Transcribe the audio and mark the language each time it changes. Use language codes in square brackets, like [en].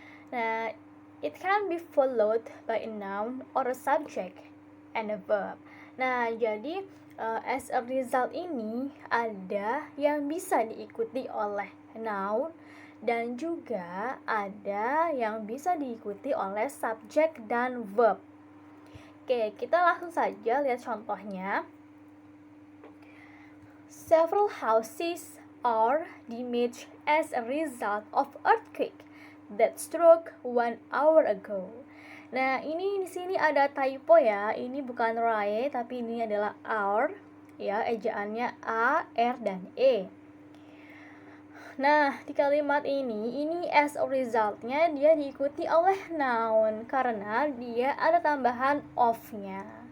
[en] Nah, it can be followed by a noun or a subject and a verb. [id] Nah, jadi as a result ini ada yang bisa diikuti oleh noun dan juga ada yang bisa diikuti oleh subjek dan verb. Oke, kita langsung saja lihat contohnya. [en] Several houses are damaged as a result of earthquake that struck 1 hour ago. [id] Nah, ini di sini ada typo ya. Ini bukan RAE tapi ini adalah our ya, ejaannya A, R dan E. Nah, di kalimat ini as a result-nya dia diikuti oleh noun karena dia ada tambahan of-nya.